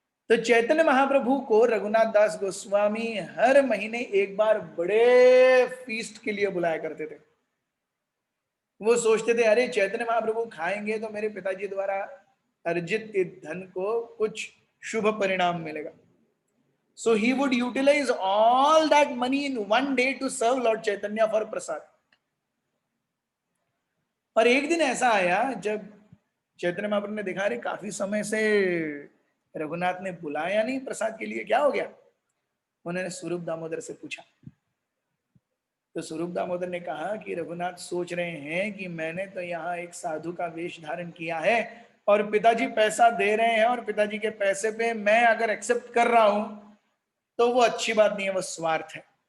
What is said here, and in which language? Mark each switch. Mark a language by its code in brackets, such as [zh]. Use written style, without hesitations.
[hi] तो चैतन्य महाप्रभु को रघुनाथ दास गोस्वामी हर महीने एक बार बड़े फीस्ट के लिए बुलाया करते थे। वो सोचते थे अरे चैतन्य महाप्रभु खाएंगे तो मेरे पिताजी द्वारा अर्जित इस धन को कुछ शुभ परिणाम मिलेगा। [en] So he would utilize all that money in one day to serve Lord Chaitanya for prasad. [hi] और एक दिन ऐसा आया जब चैतन्य महाप्रभु ने देखा, अरे काफी समय से रघुनाथ ने बुलाया नहीं प्रसाद के लिए, क्या हो गया? उन्होंने स्वरूप दामोदर से पूछा। तो स्वरूप दामोदर ने कहा कि रघुनाथ सोच रहे हैं कि मैंने तो यहाँ एक साधु का वेश धारण किया है और पिताजी पैसा दे रहे हैं, और पिताजी के पैसे पे मैं अगर एक्सेप्ट कर रहा हूं तो वो अच्छी बात नहीं है, वो स्वार्थ है।